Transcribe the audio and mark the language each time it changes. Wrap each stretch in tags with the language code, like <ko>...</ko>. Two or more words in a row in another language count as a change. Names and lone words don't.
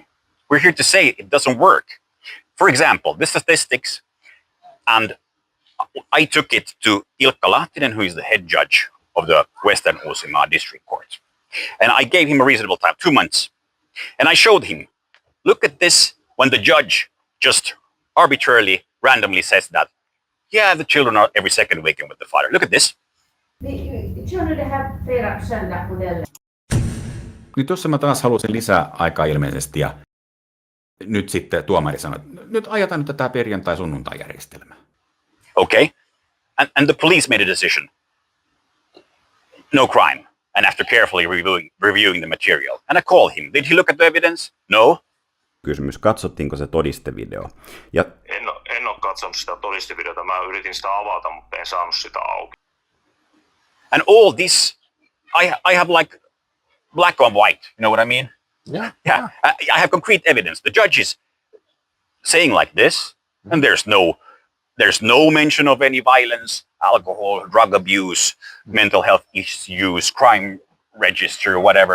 <en>We're here to say it doesn't work. For example, the statistics, and I took it to Ilkka Lahtinen, who is the head judge of the Western Uusimaa District Court. And I gave him a reasonable time, 2 months. And I showed him, look at this, when the judge just arbitrarily, randomly says that, yeah, the children are every second weekend with the father. Look at this.</en> <fi>Nyt tuossa mä taas halusin lisää aikaa ilmeisesti, ja nyt sitten tuomari sanoi, että nyt ajetaan nyt tätä perjantai-sunnuntai-järjestelmää.</fi> <en>Okay. And the police made a decision. No crime. And after carefully reviewing the material. And I called him. Did he look at the evidence? No.</en> <fi>Kysymys, katsottiinko se todistevideo? Ja En ole katsonut sitä todistevideota. Mä yritin sitä avata, mutta en saanut sitä auki.</fi> <en>And all this, I have like black on white. You know what I mean? Yeah. I have concrete evidence. The judge is saying like this, and there's no mention of any violence, alcohol, drug abuse, mental health issues, crime register, whatever.</en>